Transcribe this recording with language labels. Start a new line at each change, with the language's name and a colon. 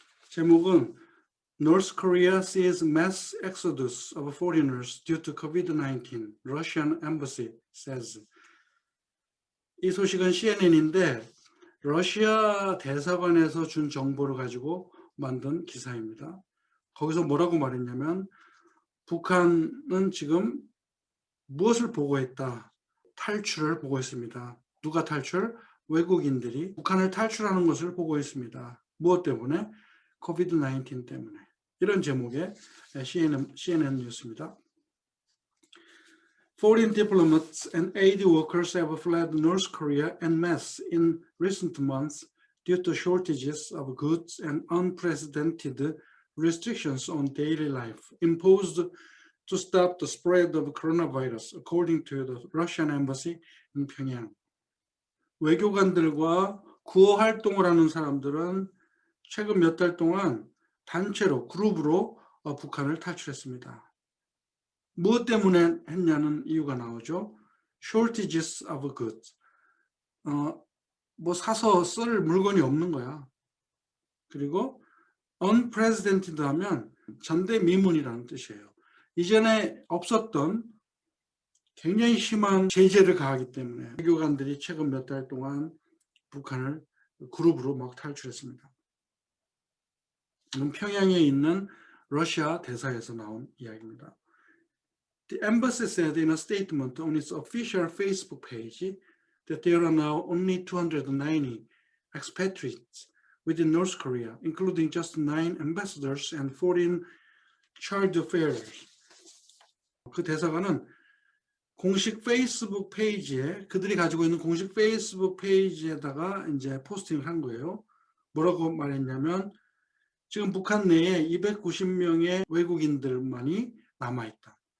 Korean: 제목은
English: North Korea sees mass exodus of foreigners due to COVID-19, Russian embassy says.
Korean: 이 소식은 CNN인데 러시아 대사관에서 준 정보를 가지고 만든 기사입니다. 거기서 뭐라고 말했냐면 북한은 지금 무엇을 보고했다? 탈출을 보고했습니다. 누가 탈출? 외국인들이 북한을 탈출하는 것을 보고했습니다. 무엇 때문에? COVID-19 때문에. 이런 제목의 CNN 뉴스입니다.
English: Foreign diplomats and aid workers have fled North Korea en masse in recent months due to shortages of goods and unprecedented restrictions on daily life imposed to stop the spread of coronavirus, according to the Russian embassy in Pyongyang.
Korean: 외교관들과 구호 활동을 하는 사람들은 최근 몇 달 동안 단체로, 그룹으로 북한을 탈출했습니다. 무엇 때문에 했냐는 이유가 나오죠.
English: Shortages of goods.
Korean: 뭐 사서 쓸 물건이 없는 거야. 그리고 unprecedented 하면 전대미문이라는 뜻이에요. 이전에 없었던 굉장히 심한 제재를 가하기 때문에 외교관들이 최근 몇 달 동안 북한을 그룹으로 막 탈출했습니다. 이건 평양에 있는 러시아 대사에서 나온 이야기입니다.
English: The embassy said in a statement on its official Facebook page that there are now only 290 expatriates within North Korea, including just 9 ambassadors and 14 charge bearers.
Korean: 그 대사관은 공식 페이스북 페이지에 그들이 가지고 있는 공식 페이스북 페이지에다가 이제 포스팅을 한 거예요. 뭐라고 말했냐면 지금 북한 내에 290명의 외국인들만이 남아있다.